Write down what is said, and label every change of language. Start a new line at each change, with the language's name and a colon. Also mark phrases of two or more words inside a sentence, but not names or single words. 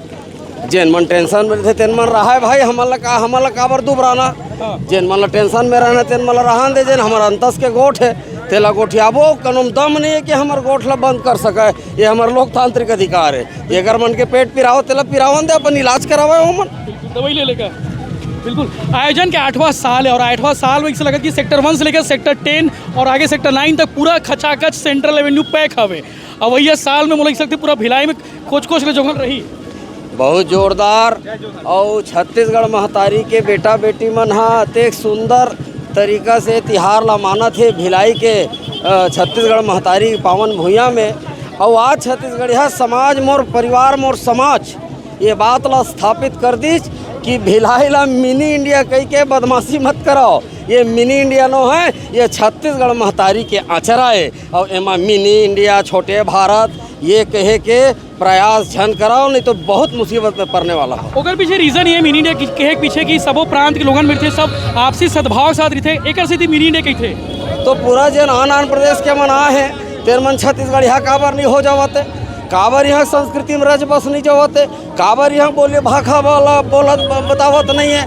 Chhattisgarhi: जेन मन टेंशन में थे तेन मन रहा है भाई हमला काबर दुबराना। जेन मन ला टेंशन में रहना तेन मन रहन दे, जेन हमारा अंतस के गोठ है तेला गोठियाबो, कनुम दम नहीं है कि हमार गोठ ला बंद कर सके, ये हमार लोकतांत्रिक अधिकार है। ये अगर मन के पेट पिराओ तेला पिरावन दे, अपन इलाज करावे हो मन दवाई ले लेकर। बिल्कुल, आयोजन के 8वां साल है और 8वां साल में इसे लगा कि सेक्टर 1 से लेकर सेक्टर 10 और आगे सेक्टर 9 तक पूरा खचाखच
English: central avenue
Chhattisgarhi: पैक हवे। अब वही साल में बोल सकते पूरा भिलाई में खोज ले जोगल रही बहुत जोरदार। और छत्तीसगढ़ महतारी के बेटा बेटी मन एक सुंदर तरीका से तिहार ला मानत है भिलाई के छत्तीसगढ़ महतारी पावन भूइया में। और आज छत्तीसगढ़िया समाज मोर परिवार मोर समाज ये बात ला स्थापित कर दीज कि भिलाई ला मिनी इंडिया कह के बदमाशी मत कराओ। ये मिनी इंडिया नो है, ये छत्तीसगढ़ महतारी के आचरा है। और एमा मिनी इंडिया, छोटे भारत ये कहे के प्रयास झन कराओ, नहीं तो बहुत मुसीबत में पड़ने वाला है। ओकर पीछे रीजन ये मिनी इंडिया कहे पीछे की सबो प्रांत के लोगन मिलते, सब आपसी सद्भाव साथ रहते, एक से मिनी इंडिया कही थे। तो पूरा जन आन प्रदेश के मन आ है तेर मन छत्तीसगढ़िया काबर नहीं हो जावते, काबर यहाँ संस्कृति में रज बस नहीं जावते, काबर यहाँ बोले भाखा वाला बोलत बतावत नहीं है।